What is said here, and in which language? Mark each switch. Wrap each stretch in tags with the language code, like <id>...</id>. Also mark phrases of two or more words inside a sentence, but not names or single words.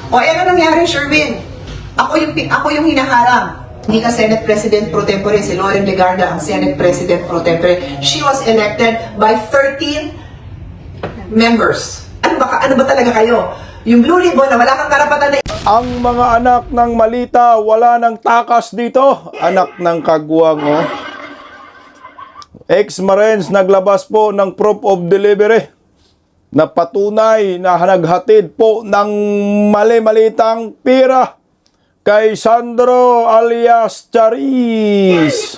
<tl>O ano nangyari, Sherwin? Ako yung hinaharang. Hindi ka</tl> <en>Senate President pro tempore,</en> <tl>si Loren Legarda ang</tl> <en>Senate President pro tempore. She was elected by 13 members.</en> <tl>Ano ba talaga kayo? Yung Blue Ribbon na wala kang karapatan na... Ang mga anak ng Malita, wala ng takas dito. Anak ng kagwang, oh. Ex-Marines naglabas po ng</tl> <en>proof of delivery</en> <tl>na patunay na naghatid po ng mali-malitang pira kay Sandro alias Charis.</tl>